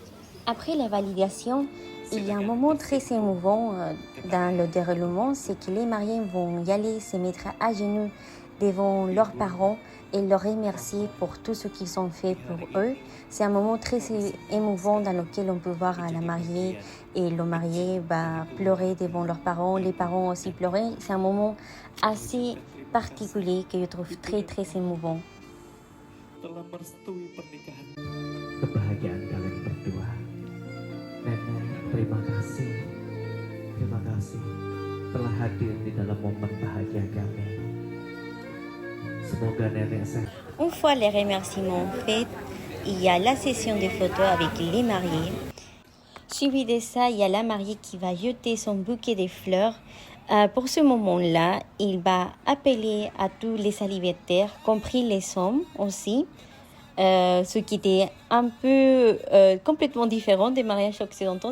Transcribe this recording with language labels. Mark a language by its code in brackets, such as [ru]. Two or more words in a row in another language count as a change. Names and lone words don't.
[fr] Après la validation, il y a un moment très émouvant dans le déroulement, c'est que les mariés vont y aller se mettre à genoux devant leurs parents et leur remercier pour tout ce qu'ils ont fait pour eux. C'est un moment très émouvant dans lequel on peut voir la mariée et le marié pleurer devant leurs parents, les parents aussi pleurer. C'est un moment assez particulier que je trouve très émouvant. [id] Telah merestui pernikahan. Kebahagiaan kalian berdua. Nenek, terima kasih telah hadir di dalam momen bahagia kami. Semoga nenek sehat. [fr] Une fois les remerciements faits, il y a la session de photos avec les mariés. Suivi de ça, il y a la mariée qui va jeter son bouquet de fleurs. Pour ce moment-là, il va appeler à tous les célibataires, compris les hommes aussi, ce qui était un peu complètement différent des mariages occidentaux.